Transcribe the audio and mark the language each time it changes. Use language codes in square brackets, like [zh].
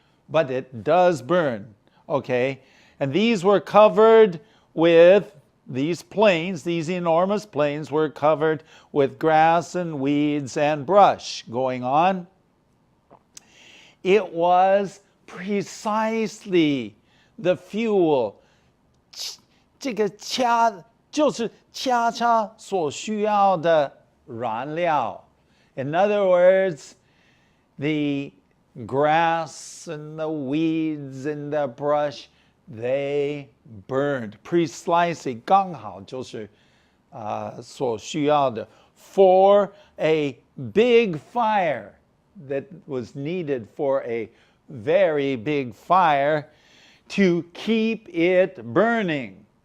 [en] But it does burn, okay? And these were covered with, these plains, these enormous plains were covered with grass and weeds and brush. Going on. It was precisely the fuel. [zh] 这个就是恰恰所需要的燃料. [en] In other words, the grass and the weeds and the brush, they burned. Precisely, [zh] 刚好就是所需要的 [en] for a big fire that was needed for a very big fire to keep it burning.